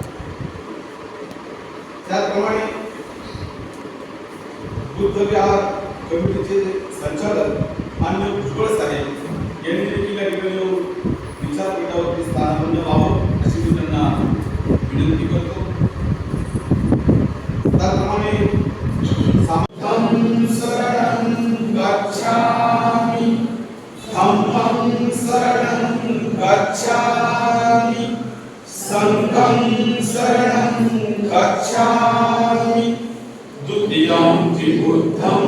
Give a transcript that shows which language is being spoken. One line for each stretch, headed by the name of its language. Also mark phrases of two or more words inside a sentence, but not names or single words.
Marathi: त्याचप्रमाणे बुद्धविहार कमिटीचे संचालक माननीय भुजबळ साहेब यांनी देखील या ठिकाणी येऊन विचारपीठावरती स्थानापन्न व्हावं अशी मी त्यांना विनंती करतो.
Pali: त्याचप्रमाणे धम्मं शरणं गच्छामि, धम्मं शरणं गच्छामि, संघं शरणं गच्छामि, द्वितीयं बुद्धं